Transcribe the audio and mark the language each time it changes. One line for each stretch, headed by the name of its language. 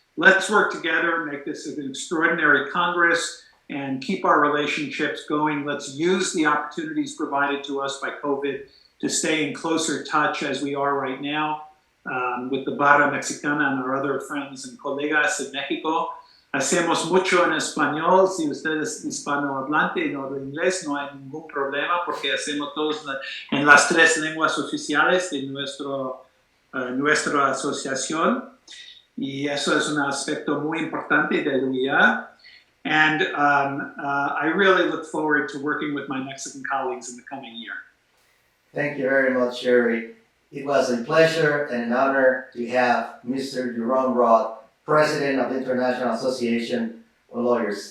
English: Let's work together, make this an extraordinary Congress, and keep our relationships going. Let's use the opportunities provided to us by COVID to stay in closer touch as we are right now with the Barra, Mexicana, and our other friends and colegas in Mexico.
Spanish: Hacemos mucho en español. Si usted es hispanohablante y no habla inglés, no hay ningún problema porque hacemos todos en las tres lenguas oficiales de nuestra asociación. Y eso es un aspecto muy importante de UIA.
English: And I really look forward to working with my Mexican colleagues in the coming year. Thank you very much, Jerry. It was a pleasure and an honor to have Mr. Jerome Roth, President of the International Association of Lawyers.